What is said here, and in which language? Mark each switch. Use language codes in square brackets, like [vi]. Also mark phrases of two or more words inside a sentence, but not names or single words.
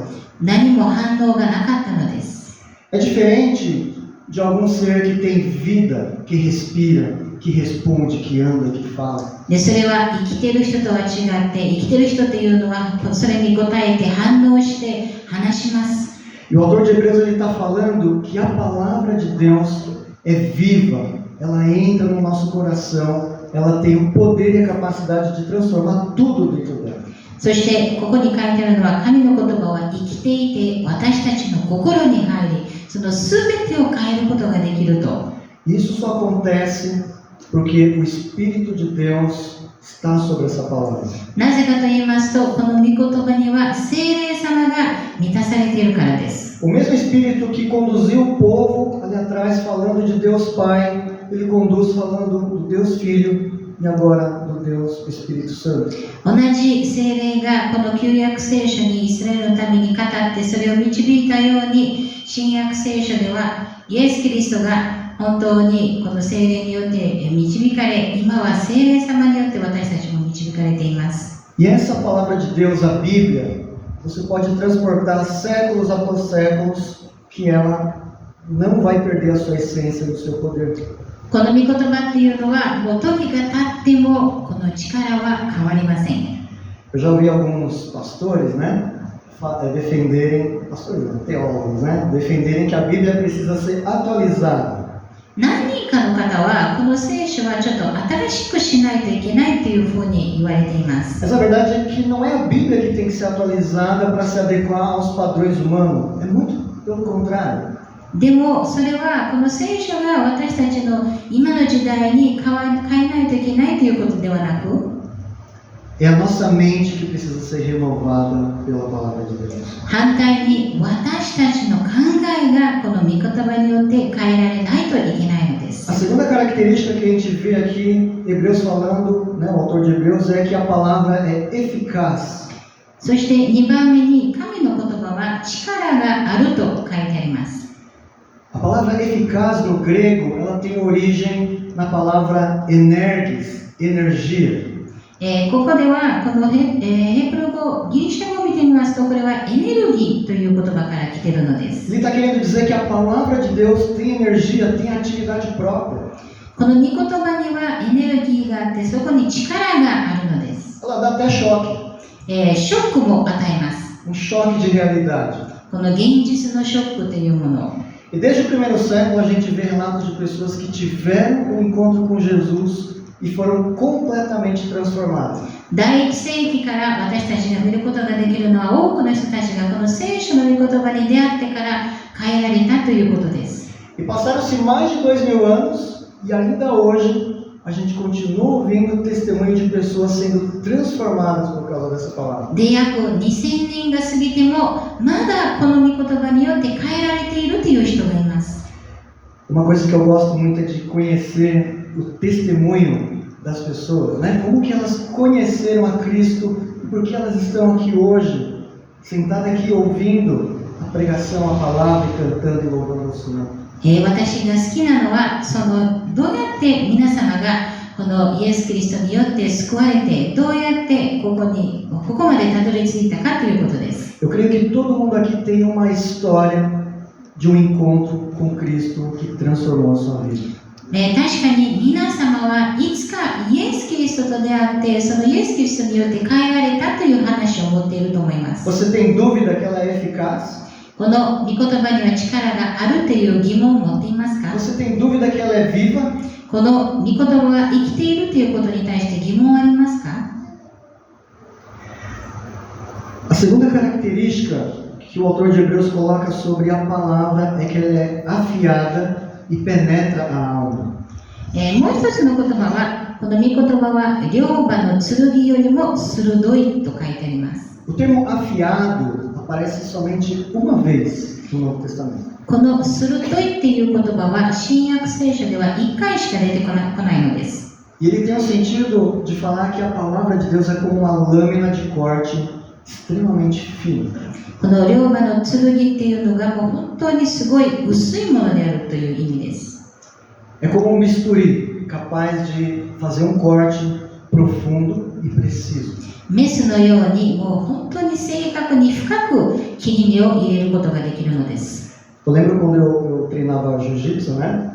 [ja] 何も反応がなかったのです。 [pt] É diferente de algum ser que tem vida, que respira, que responde, que anda, que fala. [ja] で、それは生きている人とは違って、生きている人というのはそれに応えて反応して話します。 [pt] E o autor de Hebreus ele está falando que a palavra de Deus é viva, ela entra no nosso coração, ela tem o poder e a capacidade de transformar tudo dentro dela. [ja] そしてここに書いてあるのは、神の言葉は生きていて私たちの心に入り、その全てを変えることができると。 [pt] Isso só acontece porque o Espírito de Deus está sobre essa palavra. [ja] なぜかと言いますと、この御言葉には聖霊様が満たされているからです。 [pt] O mesmo Espírito que conduziu o povo ali atrás falando de Deus Pai, ele conduz falando do Deus Filho e agora do Deus Espírito Santo. [ja] 同じ聖霊がこの旧約聖書にイスラエルのために語ってそれを導いたように、新約聖書ではイエス・キリストが本当にこの聖霊によって導かれ、今は聖霊様によって私たちも導かれています。 [pt] E essa palavra de Deus, a Bíblia, você pode transportar séculos após séculos que ela não vai perder a sua essência e o seu poder. [ja] この御言葉っていうのはもう時が経ってもこの力は変わりません。 [pt] Eu já ouvi alguns pastores, né, defenderem, pastores não, teólogos, né, defenderem que a Bíblia precisa ser atualizada. [ja] 何人かの方はこの聖書はちょっと新しくしないといけないというふうに言われています。 [pt] Mas a verdade é que não é a Bíblia que tem que ser atualizada para se adequar aos padrões humanos. É muito pelo contrário. [ja] でもそれはこの聖書が私たちの今の時代に変えないといけないということではなく、 [pt] É a nossa mente que precisa ser renovada pela palavra de Deus. [ja] 反対に私たちの考えがこの御言葉によって変えられないといけないのです。 [pt] A segunda característica que a gente vê aqui, Hebreus falando, né, o autor de Hebreus, é que a palavra é eficaz. [ja] そして2番目に神の言葉は力があると書いてあります。 [pt] A palavra eficaz no grego, ela tem origem na palavra energes, energia. [ja] ここではこのヘブル語、ギリシャ語を見てみますと、これはエネルギーという言葉から来ているのです。 [pt] Ele está querendo dizer que a palavra de Deus tem energia, tem atividade própria. [ja] この御言葉にはエネルギーがあって、そこに力があるのです。 [pt] Ela dá até choque. [ja] ショックも与えます。 [pt] Um choque de realidade. [ja] この現実のショックというもの。 [pt] E desde o primeiro século a gente vê relatos de pessoas que tiveram um encontro com Jesus e foram completamente transformadas. [ja] 第一世紀から私たちが見ることができるのは、多くの人たちがこの聖書の御言葉に出会ってから変えられたということです。 [pt] E passaram-se mais de 2000 anos e ainda hoje a gente continua ouvindo o testemunho de pessoas sendo transformadas por causa dessa palavra. [ja] で、約2000年が過ぎても、まだこの御言葉によって変えられているという人がいます。 [pt] Uma coisa que eu gosto muito é de conhecer o testemunho das pessoas, né? Como que elas conheceram a Cristo e por que elas estão aqui hoje, sentadas aqui ouvindo a pregação, a palavra e cantando e louvando o Senhor. [ja] 私が好きなのは、どうやって皆様がこのイエス・キリストによって救われて、どうやってここまでたどり着いたかということです。 [pt] Eu creio que todo mundo aqui tem uma história de encontro com Cristo que transformou a sua vida. [ja] 確かに皆様はいつかイエス・キリストと出会って、そのイエス・キリストによって変えられたという話を持っていると思います。 [pt] Você tem dúvida que ela é eficaz? [ja] この御言葉には力があるという疑問を持っていますか？ [pt] Você tem dúvida que ela é viva? [ja] この御言葉が生きているということに対して疑問はありますか？ [pt] A segunda característica que o autor de Hebreus coloca sobre a palavra é que ela é afiada e penetra a alma. [ja] もう一つの言葉は、この御言葉は両刃の剣よりも鋭いと書いてあります。 [pt] O termo afiado aparece somente uma vez no Novo Testamento. [ja] この鋭いっていう言葉は新約聖書では1回しか出てこないのです。 [pt] E ele tem o sentido de falar que a palavra de Deus é como uma lâmina de corte extremamente fina. [ja] この両刃の剣っていうのがもう本当にすごい薄いものであるという意味です。 [pt] É como um bisturi capaz de fazer um corte profundo e preciso. [ja] メスのようにもう本当に正確に深く切り目を入れることができるのです。 [pt] Eu lembro quando eu treinava jiu-jitsu, né?